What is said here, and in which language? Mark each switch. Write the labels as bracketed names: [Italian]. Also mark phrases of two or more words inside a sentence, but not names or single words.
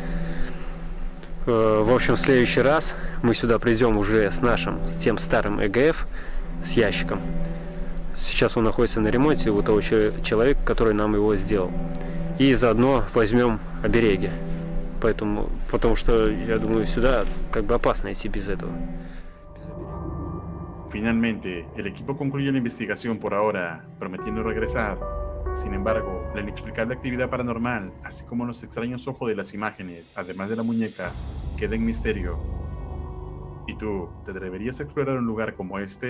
[Russian] В общем, в следующий раз мы сюда придем уже с тем старым ЭГФ, с ящиком. Сейчас он находится на ремонте у того человека, который нам его сделал. И заодно возьмем обереги. Потому что, я думаю, сюда как бы опасно идти без этого. [Spanish] Finalmente, el equipo concluye la investigación por ahora, prometiendo regresar. Sin embargo, la inexplicable actividad paranormal, así como los extraños ojos de las imágenes, además de la muñeca, queda en misterio. ¿Y tú, te atreverías a explorar un lugar como este?